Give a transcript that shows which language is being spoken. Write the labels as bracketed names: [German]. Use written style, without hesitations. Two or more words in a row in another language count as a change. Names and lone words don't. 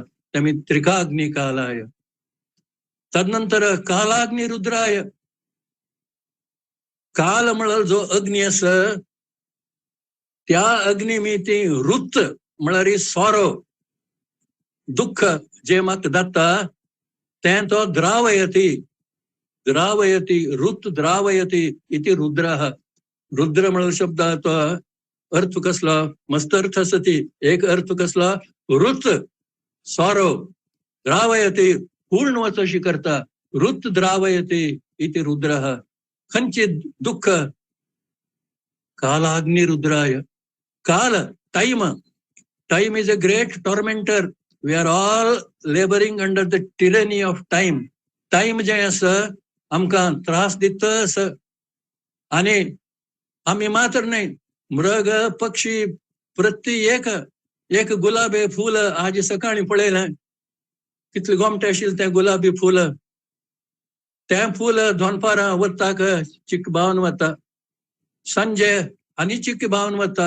[Konkani] तेमी त्रिकाग्नी कालाय, तदनंतर कालाग्नी रुद्राय. काल म्हळ्यार जो अग्नी आसा त्या अग्नी मी ती रुत म्हळ्यार सोरो दुःख जे म्हाका जाता तें तो [Sanskrit] द्रावयती रुत द्रावयती इति रुद्रः. [Konkani] रुद्र म्हळ्यार शब्द तो अर्थ कसलो मस्त अर्थ आसा ती. एक अर्थ कसलो रुत सोरो द्रावयती पूर्ण वच अशी करता. [Sanskrit] रुत द्रावयती इति रुद्रः. [Konkani] खंयचे दुःख [Sanskrit] कालाग्नि रुद्राय. [English] काल time is a great tormentor. We are all laboring under the tyranny of time. [Konkani] Time जे आसा आमकां त्रास दिता आसा आनी आमी मात्र नाही मृग पक्षी प्रत्येक एक गुलाबी फूल आज सकाळी पळयलें कितले गोमटे आशिल्ले तें गुलाबी फूल. तें फूल दोनपारां वताक चिकबावन वता सांजे आनी चिकबावन वता.